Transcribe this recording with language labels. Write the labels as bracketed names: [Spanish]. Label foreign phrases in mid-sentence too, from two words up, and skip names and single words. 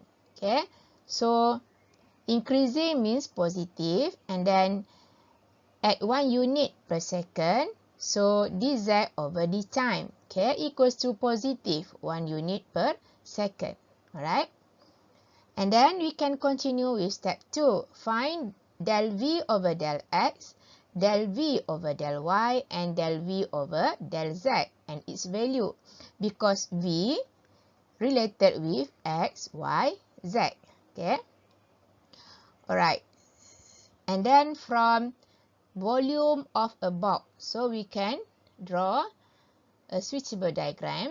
[English] Okay, so increasing means positive and then at 1 unit per second. So dz over the time, okay, equals to positive 1 unit per second. Alright. And then we can continue with step 2. Find del v over del x, del v over del y, and del v over del z and its value because v related with x, y, z. Okay. Alright. And then from volume of a box, so we can draw a switchable diagram.